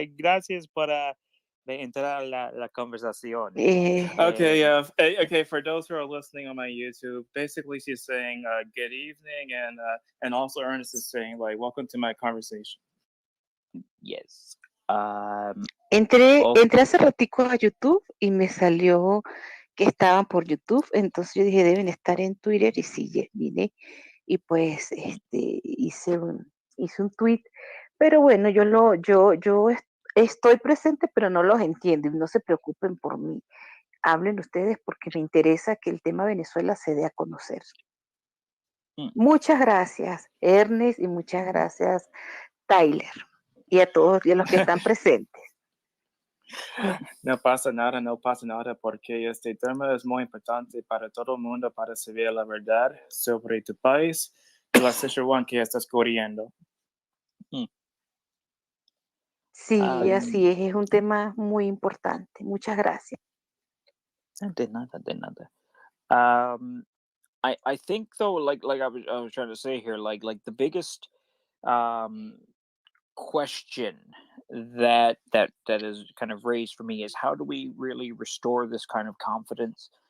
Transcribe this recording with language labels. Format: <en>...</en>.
<es>Gracias por entrar a la conversación.</es> <en>Okay, yeah. Okay, for those who are listening on my YouTube, basically she's saying good evening, and also Ernest is saying like welcome to my conversation. Yes.</en> <es>Entré hace ratico a YouTube y me salió que estaban por YouTube, entonces yo dije deben estar en Twitter y sí, vine y pues hice un tweet, pero bueno, yo estoy presente pero no los entiendo y no se preocupen por mí, hablen ustedes porque me interesa que el tema Venezuela se dé a conocer. Muchas gracias Ernest y muchas gracias Tyler y a todos y a los que están presentes. No pasa nada, porque este tema es muy importante para todo el mundo, para saber la verdad sobre tu país y la situación que estás corriendo. Sí, así es un tema muy importante. Muchas gracias. De nada.</es> <en>I think though, like I was trying to say here, like the biggest question that is kind of raised for me is how do we really restore this kind of confidence?</en>